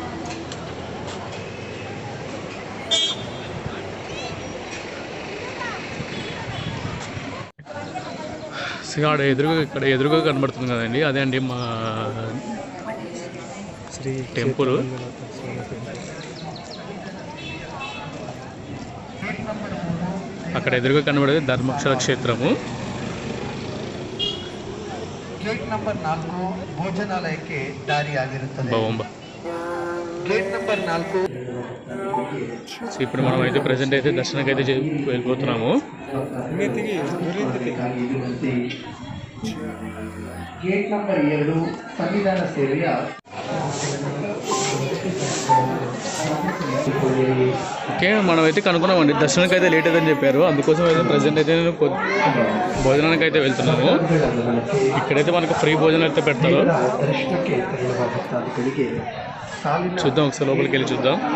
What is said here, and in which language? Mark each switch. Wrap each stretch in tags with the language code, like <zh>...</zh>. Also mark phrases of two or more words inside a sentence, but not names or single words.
<te>ఇక్కడ ఎదురుగా కనబడుతుంది కదండి, అదే అండి మా శ్రీ టెంపుల్. అక్కడ ఎదురుగా కనబడేది ధర్మక్షర క్షేత్రము.</te> <kn>ಗೇಟ್ ನಂಬರ್ 4 ಭೋಜನಾಲಯಕ್ಕೆ ದಾರಿಯಾಗಿರುತ್ತದೆ. ಗೇಟ್ ನಂಬರ್ 4.</kn> <te>సో ఇప్పుడు మనం అయితే ప్రెసెంట్ అయితే దర్శనానికి అయితే వెళ్ళిపోతున్నాము.</te> <kn>ಗೇಟ್ ನಂಬರ್ 2 ಸಂವಿಧಾನ ಸೇವೆಯ</kn> <te>ఓకే, మనం అయితే కనుక్కున్నామండి. దర్శనానికి అయితే లేట్ అదని చెప్పారు. అందుకోసం అయితే ప్రజెంట్ అయితే నేను భోజనానికి అయితే వెళ్తున్నాము. ఇక్కడైతే మనకు ఫ్రీ భోజనం అయితే పెడతారు. చూద్దాం, ఒకసారి లోపలికి వెళ్ళి చూద్దాం.</te>